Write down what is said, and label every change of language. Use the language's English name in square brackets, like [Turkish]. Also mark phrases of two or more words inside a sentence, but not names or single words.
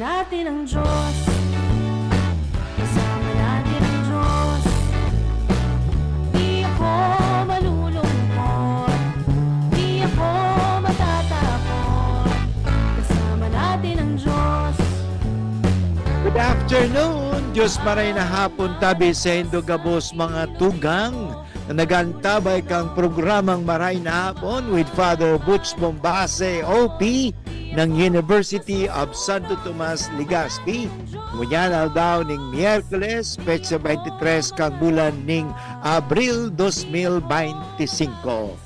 [Filipino] natin ang Diyos. Kasama natin ang Diyos. Di ako malulungkot, di ako matatakot. Kasama natin ang Diyos. [English] Good afternoon, [Bikol] Diyos maray na hapon tabi sa Indogabos mga tugang na nagantabay kang programang Maray na Hapon with Father Butch Bombase, OP ng University of Santo Tomas, Legazpi. Ngunyan daw ning Miyerkules, petsa 23 kang bulan ning Abril 2025.